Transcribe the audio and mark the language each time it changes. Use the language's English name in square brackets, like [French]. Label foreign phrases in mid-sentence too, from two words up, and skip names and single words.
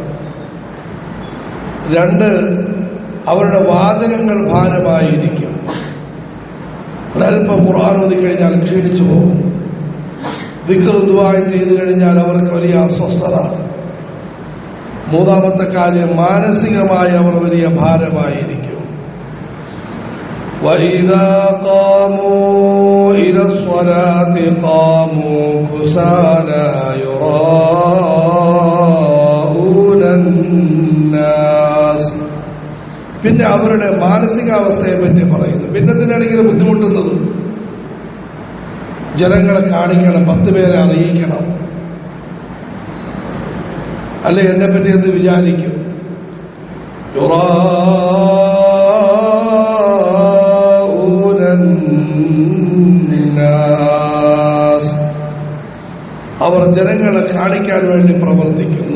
[Malayalam] 2, അവരുടെ വാചകങ്ങൾ ഭാരമായിരിക്കും. ഒരൽപ്പം ഖുർആൻ ഓതി കഴിഞ്ഞാൽ ക്ഷീണിച്ചു പോകും. ദിക്റും ദുആയും ചെയ്തു കഴിഞ്ഞാൽ അവർക്ക് വലിയ അസ്വസ്ഥത. 3ാമത്തെ കാര്യം, മാനസികമായി അവർ വലിയ ഭാരമായിരിക്കും. [Arabic] وَإِذَا قَامُوا إِلَى الصَّلَاةِ قَامُوا كُسَالَى يُرَاءُونَ النَّاسَ. [Malayalam] പിന്നെ അവരുടെ മാനസികാവസ്ഥയെ പറ്റി പറയുന്നു. പിന്നെന്തിനാണെങ്കിലും ബുദ്ധിമുട്ടുന്നത്? ജനങ്ങളെ കാണിക്കണം, 10 പേരെ അറിയിക്കണം. അല്ലെ എന്നെ പറ്റി എന്ത് വിചാരിക്കും? അവർ ജനങ്ങളെ കാണിക്കാൻ വേണ്ടി പ്രവർത്തിക്കുന്നു.